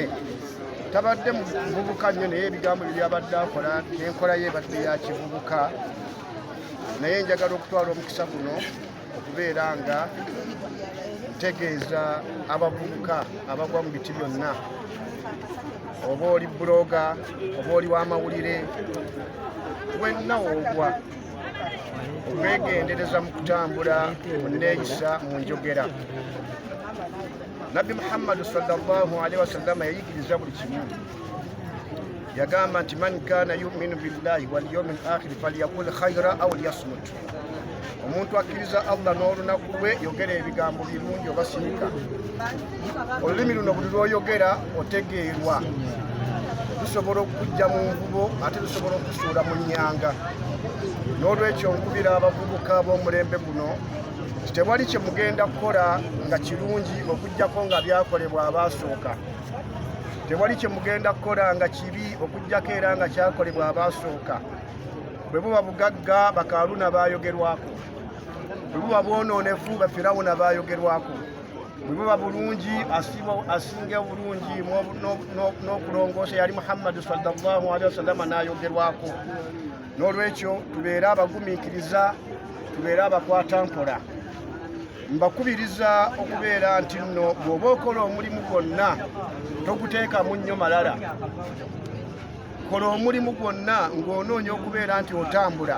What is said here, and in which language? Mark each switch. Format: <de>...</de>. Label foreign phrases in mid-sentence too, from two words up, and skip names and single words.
<lg>Tabadde muvubuka nnyo naye ebigambo bye byabadde akola n'enkola ye ebadde ya kivubuka, naye njagala okutwala omukisa guno okubeera nga ntegeeza abavubuka abagwa mu biti byonna, oba oli buloga oba oli w'amawulire, wenna woogwa okwegendereza mu kutambula mu nneeyisa mu njogera. Nabbi Muhammad</lg> <ar>صلى الله عليه وسلم</ar> <lg>yayigiriza buli kimu. Yagamba nti</lg> <ar>من كان يؤمن بالله واليوم الآخر فليقل خيرا أو ليصمت.</ar> <lg>Omuntu akkiriza Allah n'olunaku lwe yogera ebigambo birungi oba sinika. Olulimi luno buli lw'oyogera otegeerwa. Lusobola okujja mu nvubo ate lusobola okusuula mu nnyanga. N'olwekyo nkubira abavubuka b'omulembe guno tewali kye mugenda kukola nga kirungi okujjako nga byakolebwa abaasooka. Tewali kye mugenda kukola nga kibi okujjako era nga kyakolebwa abaasooka. Bwe buba bugagga Bakaaluna baayogerwako, bwe buba bwonoonefu Bafirawuna baayogerwako, bwe buba bulungi asinga obulungi n'okulongoosa yali Muhammad</lg> <ar>صلى الله عليه وسلم</ar> <lg>n'ayogerwako. N'olwekyo tubeere abagumiikiriza, tubeere abakwata mpola. Mbakubiriza okubeera nti nno bw'oba okola omulimu gwonna toguteekamu nnyo malala. Kola omulimu gwonna ng'onoonya okubeera nti otambula.</lg>